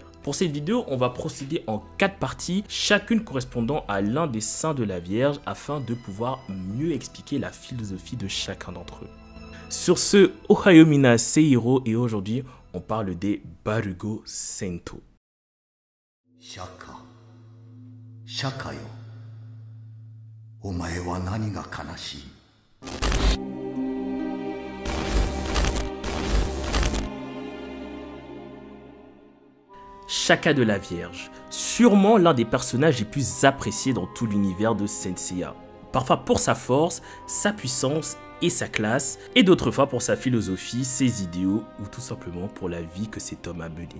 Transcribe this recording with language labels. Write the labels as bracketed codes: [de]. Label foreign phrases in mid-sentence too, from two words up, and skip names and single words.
[fr] Pour cette vidéo on va procéder en 4 parties, chacune correspondant à l'un des saints de la Vierge afin de pouvoir mieux expliquer la philosophie de chacun d'entre eux. Sur ce, [ja] おはよう みんな [fr] Seihiro et aujourd'hui on parle des Barugo Sento. Shaka. Shaka yo. [ja] お前は何が悲しい? [fr] Shaka de la Vierge, sûrement l'un des personnages les plus appréciés dans tout l'univers de Saint Seiya. Parfois pour sa force, sa puissance et sa classe, et d'autres fois pour sa philosophie, ses idéaux, ou tout simplement pour la vie que cet homme a menée.